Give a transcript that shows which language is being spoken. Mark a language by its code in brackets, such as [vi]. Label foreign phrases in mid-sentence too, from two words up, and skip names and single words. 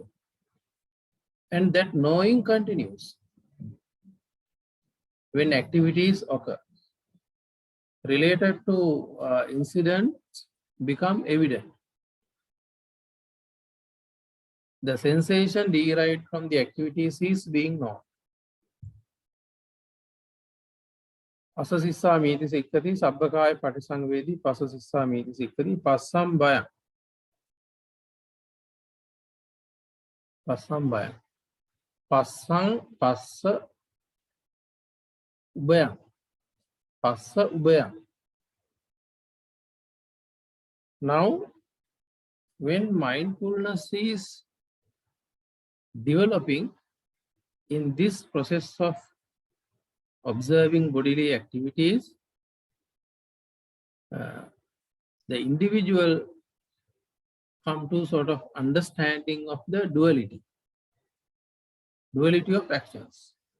[en] And that knowing continues when activities occur. Related to incidents become evident. The sensation derived from the activities is being known. [pi] Asasissa miti sikkati sabbakaya patisangvedi pasasissa miti sikkati passam bhayam. Passam bhayam. Passang passa ubhayam. Passa ubhayam. [en] Now, when mindfulness is developing in this process of observing bodily activities, the individual come to sort of understanding of the duality of actions.